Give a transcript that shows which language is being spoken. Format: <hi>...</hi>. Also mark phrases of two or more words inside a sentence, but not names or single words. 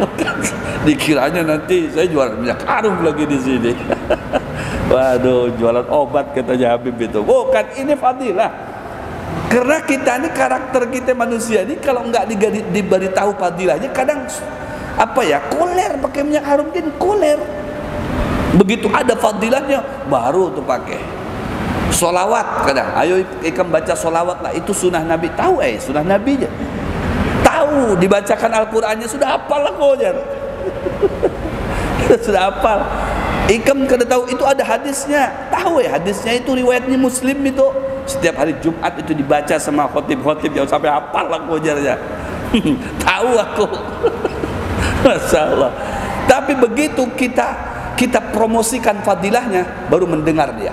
<id>Dikiranya nanti saya jualan minyak harum lagi di sini. Waduh, jualan obat katanya Habib itu. Bukan, ini fadilah. Karena kita ini, karakter kita manusia ini kalau nggak diberitahu fadilahnya, kadang apa ya, koler. Pakai minyak harum kan koler. Begitu ada fadilahnya baru tuh pakai. Solawat kadang, ayo ikam baca solawat lah, itu sunnah Nabi. Tahu sunnah Nabi aja. Tahu dibacakan Al-Qur'annya sudah hafal lah kau jar. Sudah hafal.</id> <bjn>Ikam kada</bjn> <id>tahu itu ada hadisnya. Tahu hadisnya itu riwayatnya Muslim itu. Setiap hari Jumat itu dibaca sama khotib-khotib, jangan sampai hafal lah kau jar ya. Tahu aku. Masya Allah. Tapi begitu kita promosikan fadilahnya, baru mendengar dia.</id>